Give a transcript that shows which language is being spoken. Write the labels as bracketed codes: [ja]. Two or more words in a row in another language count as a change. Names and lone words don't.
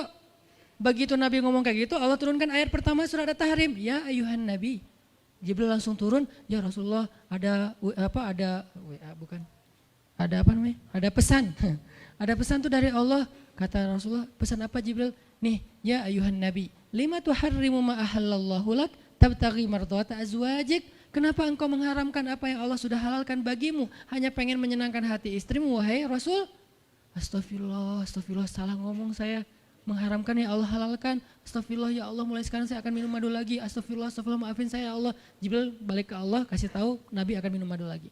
[id] Begitu Nabi ngomong kayak gitu, Allah turunkan ayat pertama surat At-Tahrim. [ar] يا أيها النبي, [id] Jibril langsung turun, ya Rasulullah ada WA bukan? Ada apa namanya? Ada pesan. Ada pesan tuh dari Allah. Kata Rasulullah, pesan apa Jibril? [ar] Nih, يا أيها النبي، لم تحرم ما أحل الله لك تبتغي مرضات أزواجك. [id] Kenapa engkau mengharamkan apa yang Allah sudah halalkan bagimu? Hanya pengen menyenangkan hati istrimu, wahai Rasul. Astagfirullah, astagfirullah, salah ngomong saya. Mengharamkan ya Allah halalkan. Astagfirullah ya Allah, mulai sekarang saya akan minum madu lagi. Astagfirullah, astagfirullah, maafin saya ya Allah. Jibril balik ke Allah, kasih tahu Nabi akan minum madu lagi.